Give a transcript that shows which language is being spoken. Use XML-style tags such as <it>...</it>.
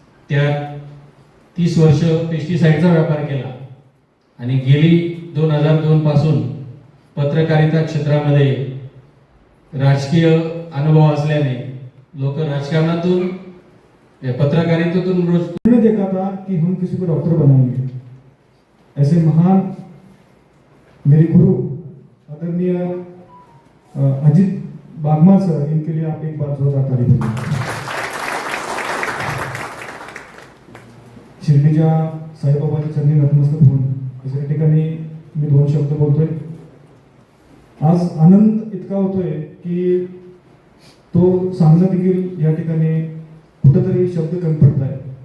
<mr>त्यात 30 वर्ष पेस्टिसाइडचा व्यापार केला आणि गेली 2002 पासून पत्रकारिता क्षेत्रामध्ये राजकीय अनुभव असल्याने लोक राजकारणातून पत्रकारितेतून रोज</mr> <hi>उन्होंने देखा था कि हम किसी को डॉक्टर बनाएंगे। ऐसे महान मेरे गुरु आदरणीय अजित बागमा सर, इनके लिए आप एक बार जोरदार ताली बजाइए।</hi> <mr>शिर्डीच्या साईबाबाच्या चरणी नतमस्तक होऊन दुसऱ्या ठिकाणी मी 2 शब्द बोलतोय। आज आनंद इतका होतोय की तो सांगणं देखील या ठिकाणी कुठेतरी शब्द कमी पडत आहे।</mr>